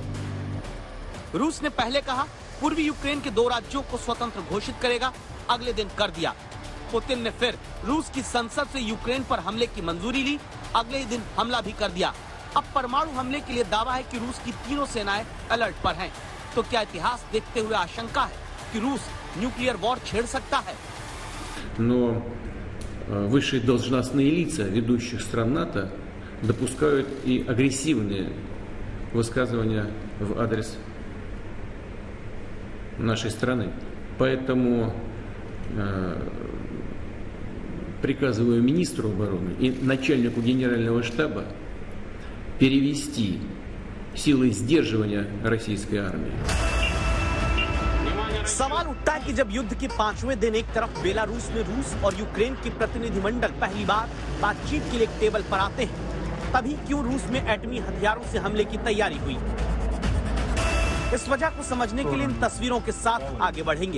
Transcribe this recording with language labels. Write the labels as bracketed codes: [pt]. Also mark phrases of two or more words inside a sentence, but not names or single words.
[hi] रूस ने पहले कहा पूर्वी यूक्रेन के 2 राज्यों को स्वतंत्र घोषित करेगा, अगले दिन कर दिया। पुतिन ने फिर रूस की संसद से यूक्रेन पर हमले की मंजूरी ली, अगले ही दिन हमला भी कर दिया। अब परमाणु हमले के लिए दावा है कि रूस की तीनों सेनाएं अलर्ट पर हैं। तो क्या इतिहास देखते हुए आशंका है कि रूस [en] nuclear war [hi] छेड़ सकता है? [ru] Высшие должностные лица ведущих стран НАТО допускают и агрессивные высказывания в адрес нашей страны. Поэтому приказываю министру обороны и начальнику генерального штаба перевести силы сдерживания российской армии. [hi] सवाल उठता है कि जब युद्ध के 5वें दिन एक तरफ बेलारूस में रूस और यूक्रेन के प्रतिनिधिमंडल पहली बार बातचीत के लिए एक टेबल पर आते हैं, तभी क्यों रूस में एटमी हथियारों से हमले की तैयारी हुई? इस वजह को समझने के लिए इन तस्वीरों के साथ आगे बढ़ेंगे।